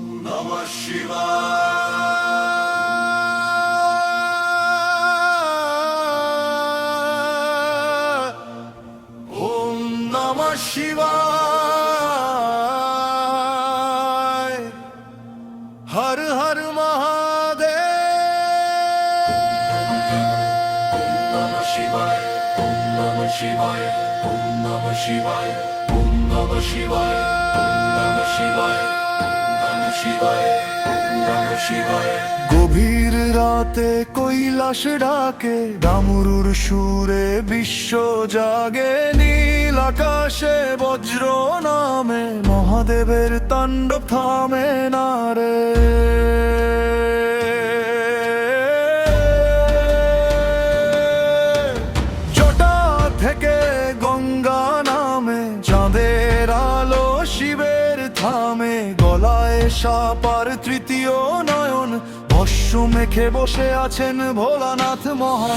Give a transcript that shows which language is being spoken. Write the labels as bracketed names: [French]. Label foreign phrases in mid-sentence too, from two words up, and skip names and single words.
[Sanskrit] নমঃ শিবায়। ওম নমঃ শিবায়। হর হর মহাদেব। ওম নমঃ শিবায়। ওম নমঃ শিবায়। ওম নমঃ শিবায়। ওম নমঃ শিবায়। ওম নমঃ শিবায়। নমঃ শিবায়। নমঃ শিবায়। [Bangla] গভীর রাতে কৈলাস ডাকে, ডামরুর সুরে বিশ্ব জাগে, নীল আকাশে বজ্র নামে, মহাদেবের তাণ্ডব থামে না রে। জটা থেকে গঙ্গা নামে, চাঁদের আলো শিবের থামে, গলায় সাপার তৃতীয় নয়ন, ভস্য মেখে বসে আছেন ভোলানাথ মহান।